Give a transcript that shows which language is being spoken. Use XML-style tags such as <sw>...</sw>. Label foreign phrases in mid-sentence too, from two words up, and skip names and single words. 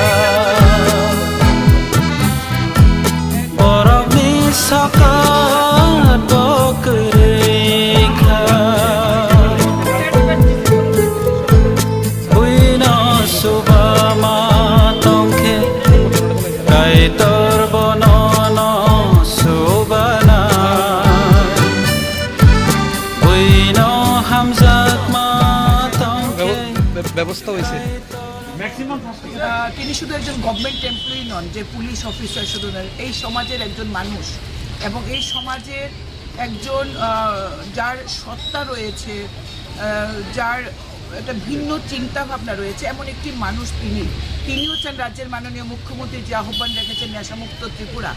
<trp>borok ni sakat bokuri kha buino subama tongkhe kai tor bonono subana buino hamjak ma tongkhe</trp> <bn>ব্যবস্থা হয়েছে। তিনি শুধু একজন গভর্নমেন্ট এমপ্লয়ি নন, যে পুলিশ অফিসার শুধু নয়, এই সমাজের একজন মানুষ এবং এই সমাজের একজন যার সত্তা রয়েছে, যার একটা ভিন্ন চিন্তা ভাবনা রয়েছে, এমন একটি মানুষ তিনি হচ্ছেন রাজ্যের মাননীয় মুখ্যমন্ত্রী যে আহ্বান রেখেছেন নেশামুক্ত ত্রিপুরা।</bn>